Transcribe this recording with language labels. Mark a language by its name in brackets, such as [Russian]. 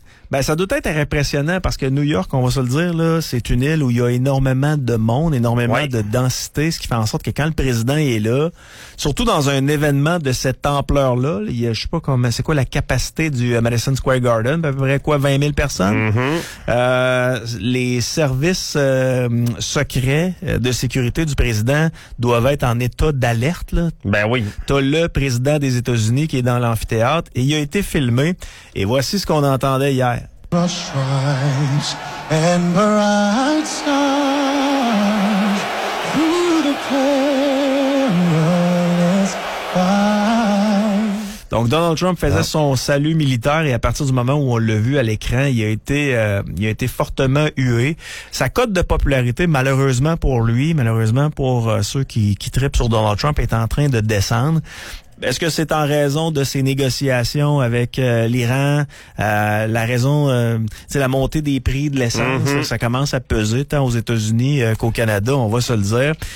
[French] Ben, ça doit être impressionnant parce que New York, on va se le dire, là, c'est une île où il y a énormément de monde, énormément de densité, ce qui fait en sorte que quand le président est là, surtout dans un événement de cette ampleur-là, il y a, je sais pas comment, c'est quoi la capacité du Madison Square Garden, à peu près quoi, 20 000 personnes? Mm-hmm. Les services secrets de sécurité du président doivent être en état d'alerte, là. Ben oui. T'as le président des États-Unis qui est dans l'amphithéâtre et il a été filmé et voici ce qu'on entendait hier. [English] Brush rides and bright stars through the perilous fight. [French] Donc Donald Trump faisait son salut militaire et à partir du moment où on l'a vu à l'écran, il a été fortement hué. Sa cote de popularité, malheureusement pour lui, malheureusement pour ceux qui trippent sur Donald Trump, est en train de descendre. Est-ce que c'est en raison de ces négociations avec l'Iran, la raison, c'est la montée des prix de l'essence, ça commence à peser tant aux États-Unis qu'au Canada, on va se le dire.